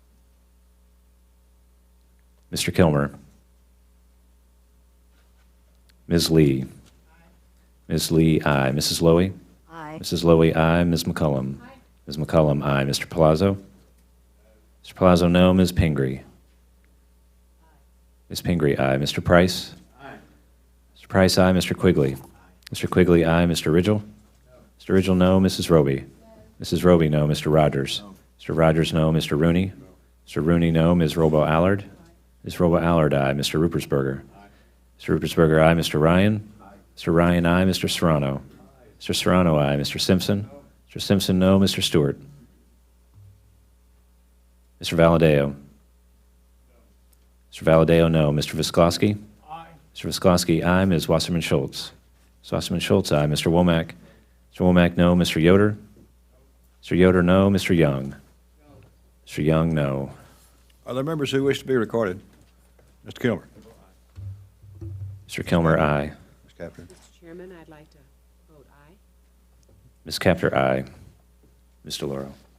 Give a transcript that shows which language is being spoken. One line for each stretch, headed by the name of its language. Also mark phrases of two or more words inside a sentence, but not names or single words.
English: Mr. Kilmer? Ms. Lee? Ms. Lee, aye. Mrs. Lowy? Aye. Mrs. Lowy, aye. Ms. McCullum? Ms. McCullum, aye. Mr. Palazzo? Mr. Palazzo, no. Ms. Pingree? Ms. Pingree, aye. Mr. Price? Mr. Price, aye. Mr. Quigley? Mr. Quigley, aye. Mr. Ridgel? Mr. Ridgel, no. Mrs. Roby? Mrs. Roby, no. Mr. Rogers? Mr. Rogers, no. Mr. Rooney? Mr. Rooney, no. Ms. Robo-Allard? Ms. Robo-Allard, aye. Mr. Rupersberger? Mr. Rupersberger, aye. Mr. Ryan? Mr. Ryan, aye. Mr. Serrano? Mr. Serrano, aye. Mr. Simpson? Mr. Simpson, no. Mr. Stewart? Mr. Valadeo? Mr. Valadeo, no. Mr. Visklosky? Mr. Visklosky, aye. Ms. Wasserman-Schultz? Ms. Wasserman-Schultz, aye. Mr. Womack? Mr. Womack, no. Mr. Yoder? Mr. Yoder, no. Mr. Young? Mr. Young, no. Are there members who wish to be recorded? Mr. Kilmer? Mr. Kilmer, aye. Ms. Capter? Mr. Chairman, I'd like to vote aye. Ms. Capter, aye. Ms. DeLauro?